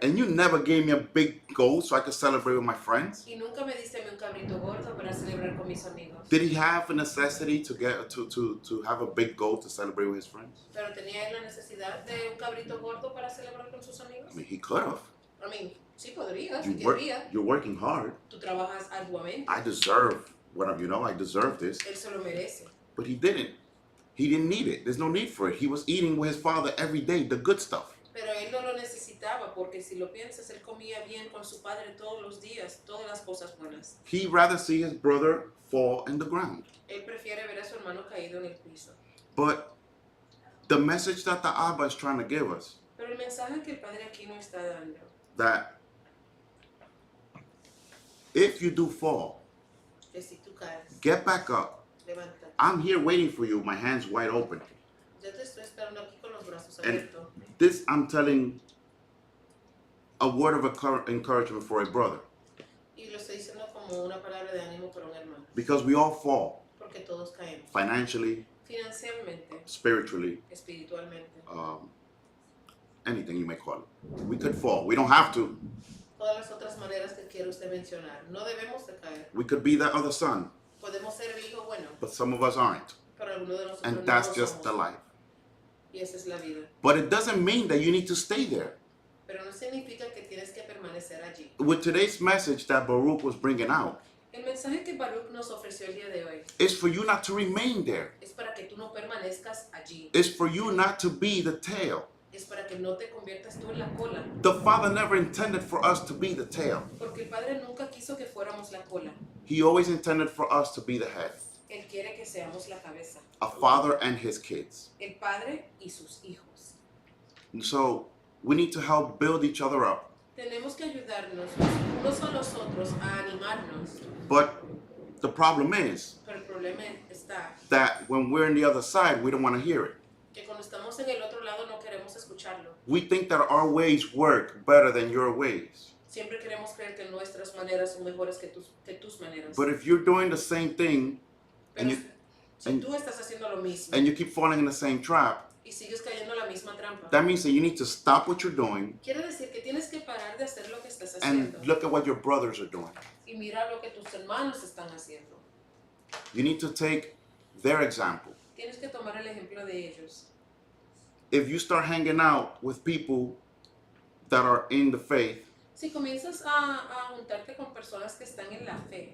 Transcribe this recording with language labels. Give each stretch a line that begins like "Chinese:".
English: And you never gave me a big goal so I could celebrate with my friends.
Spanish: Y nunca me diste un cabrito gordo para celebrar con mis amigos.
English: Did he have a necessity to get to have a big goal to celebrate with his friends?
Spanish: Pero tenía él la necesidad de un cabrito gordo para celebrar con sus amigos.
English: I mean, he could have. I mean,
Spanish: sí podría, sí querría.
English: You're working hard.
Spanish: Tú trabajas arduamente.
English: I deserve whatever, I deserve this.
Spanish: Él se lo merece.
English: But he didn't. He didn't need it. There's no need for it. He was eating with his father every day, the good stuff.
Spanish: Pero él no lo necesitaba porque si lo piensas, él comía bien con su padre todos los días, todas las cosas buenas.
English: He'd rather see his brother fall in the ground.
Spanish: Él prefiere ver a su hermano caído en el piso.
English: But the message that the Abba is trying to give us,
Spanish: Pero el mensaje que el padre aquí nos está dando,
English: that if you do fall,
Spanish: que si tú caes,
English: get back up.
Spanish: levántate.
English: I'm here waiting for you, my hands wide open.
Spanish: Yo te estoy esperando aquí con los brazos
English: And
Spanish: abiertos.
English: this, I'm telling a word of encouragement for a brother.
Spanish: Y lo estoy diciendo como una palabra de ánimo para un hermano.
English: Because we all fall,
Spanish: Porque todos caemos.
English: financially,
Spanish: Financieramente,
English: spiritually,
Spanish: espiritualmente.
English: anything you may call it. We could fall. We don't have to,
Spanish: Todas las otras maneras que quiere usted mencionar. No debemos de caer.
English: We could be that other son,
Spanish: Podemos ser el hijo bueno,
English: but some of us aren't.
Spanish: pero algunos de nosotros
English: And
Spanish: no
English: that's
Spanish: lo
English: just
Spanish: somos.
English: the life.
Spanish: Y esa es la vida.
English: But it doesn't mean that you need to stay there.
Spanish: Pero no significa que tienes que permanecer allí.
English: With today's message that Baruch was bringing out,
Spanish: El mensaje que Baruch nos ofreció el día de hoy
English: is for you not to remain there.
Spanish: es para que tú no permanezcas allí.
English: It's for you not to be the tail.
Spanish: Es para que no te conviertas tú en la cola.
English: The Father never intended for us to be the tail.
Spanish: Porque el Padre nunca quiso que fuéramos la cola.
English: He always intended for us to be the head.
Spanish: Él quiere que seamos la cabeza.
English: A father and his kids.
Spanish: El Padre y sus hijos.
English: And so we need to help build each other up.
Spanish: Tenemos que ayudarnos unos a los otros a animarnos.
English: But the problem is
Spanish: Pero el problema está
English: that when we're on the other side, we don't want to hear it.
Spanish: que cuando estamos en el otro lado no queremos escucharlo.
English: We think that our ways work better than your ways.
Spanish: Siempre queremos creer que nuestras maneras son mejores que tus maneras.
English: But if you're doing the same thing
Spanish: Pero
English: and
Spanish: si tú estás haciendo lo mismo
English: you keep falling in the same trap,
Spanish: y sigues cayendo en la misma trampa,
English: that means that you need to stop what you're doing
Spanish: quiere decir que tienes que parar de hacer lo que estás
English: and
Spanish: haciendo
English: look at what your brothers are doing.
Spanish: y mira lo que tus hermanos están haciendo.
English: You need to take their example.
Spanish: Tienes que tomar el ejemplo de ellos.
English: If you start hanging out with people that are in the faith,
Spanish: Si comienzas a juntarte con personas que están en la fe,